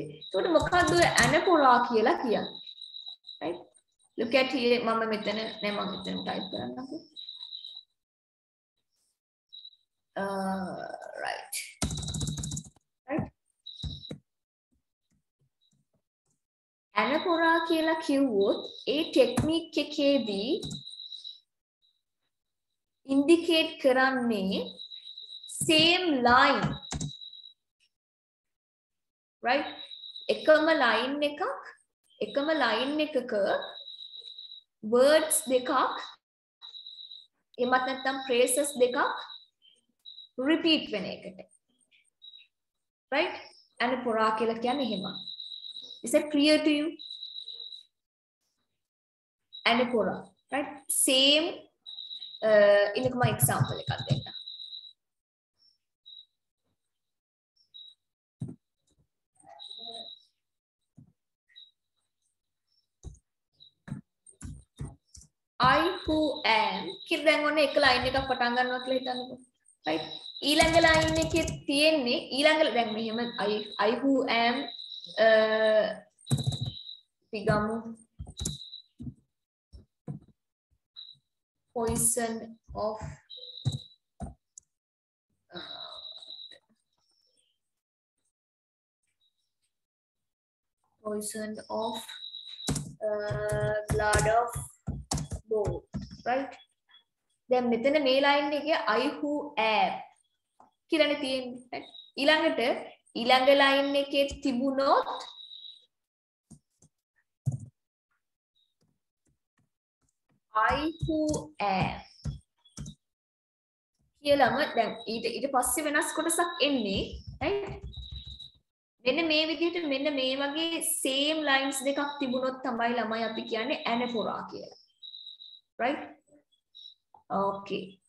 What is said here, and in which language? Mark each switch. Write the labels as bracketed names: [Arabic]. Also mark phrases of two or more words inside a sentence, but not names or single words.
[Sinhala] එතකොට මොකක්ද ඔය anaphora කියලා කියන්නේ? [English] Right? Look at here. [Sinhala] මම මෙතන නෑ මම මෙතන type කරන්නකෝ. [English] Right. [Sinhala] Anaphora කියලා කිව්වොත් ඒ ටෙක්නික් එකේදී indicate කරන්නේ [English] same line, [Sinhala] right? එකම line එකක words දෙකක් එමත් නැත්නම් phrases දෙකක් repeat වෙන එකට, right? anaphora කියලා කියන්නේ එහෙම. [English] Is that clear to you? Anaphora, right? [Sinhala] Same ඉන්නකම example එකක් දෙන්න. [English] I who am [Sinhala] කියලා දැන් ඔන්න එක line එකක් පටන් ගන්නවා කියලා හිතන්නකෝ. right? ඊළඟ line එකේ තියෙන්නේ ඊළඟ දැන් මෙහෙම [English] I who am [Sinhala] පිගමු [English] poison of blood of both, right? [Sinhala] දැන් මෙතන මේ line එකේ [English] I who am [Sinhala] කියලානේ තියෙන්නේ, right? ඊළඟට ඊළඟ line එකේ තිබුණොත් [English] I who am [Sinhala] කියලාම දැන් ඊට පස්සේ වෙනස් කොටසක් එන්නේ, right? මෙන්න මේ විදිහට මෙන්න මේ වගේ same lines දෙකක් තිබුණොත් තමයි ළමයි අපි කියන්නේ anaphora කියලා, [English] right? Okay.